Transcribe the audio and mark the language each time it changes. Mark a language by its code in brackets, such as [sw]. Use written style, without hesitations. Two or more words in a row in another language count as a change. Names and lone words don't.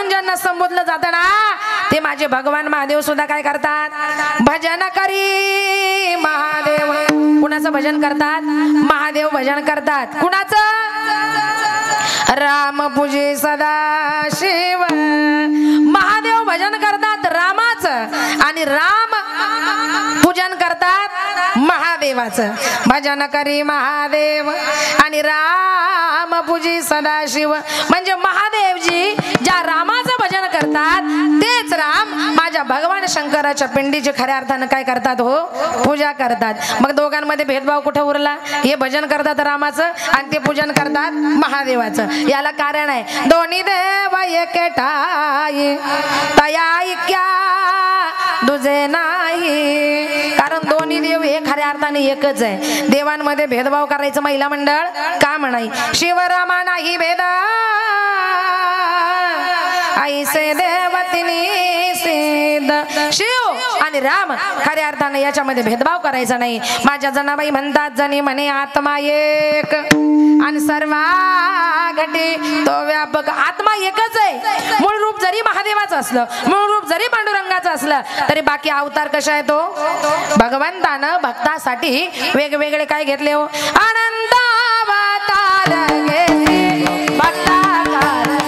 [mr] भगवंतांना संबोधलं जातं ना ते माझे भगवान महादेव सुद्धा काय करतात भजन करी महादेव कुणाचं भजन करतात महादेव भजन करतात कुणाचं राम पूजे सदा शिव महादेव भजन करतात रामाचं आणि राम पूजन करतात महादेवाचं भजन करी महादेव आणि राम पूजी सदाशिव म्हणजे महादेवजी ज्या रामाचं भजन करतात तेच राम माझ्या भगवान शंकराच्या पिंडीचे खऱ्या अर्थानं काय करतात हो पूजा करतात मग दोघांमध्ये भेदभाव कुठे उरला हे भजन करतात रामाचं आणि ते पूजन करतात महादेवाचं याला कारण आहे दोन्ही देव एकटाई तया ऐक्या दुजे नाही कारण दोन्ही देव हे खऱ्या अर्थाने एकच आहे देवांमध्ये भेदभाव करायचं महिला मंडळ का म्हणाई शिवरामा नाही भेद ऐसे देवतिनी सिद्ध शिव आणि राम खऱ्या अर्थाने याच्यामध्ये भेदभाव करायचा नाही माझ्या जनाबाई म्हणतात जनी म्हणे आत्मा एक आणि सर्वा घटी तो व्यापक आत्मा एकच आहे मूळ रूप जरी महादेवाचं असलं मूळ रूप जरी पांडुरंगाचं असलं तरी बाकी अवतार कशा आहे तो भगवंतानं भक्तासाठी वेगवेगळे काय घेतले हो आनंद अवतार घेतले भक्ताकार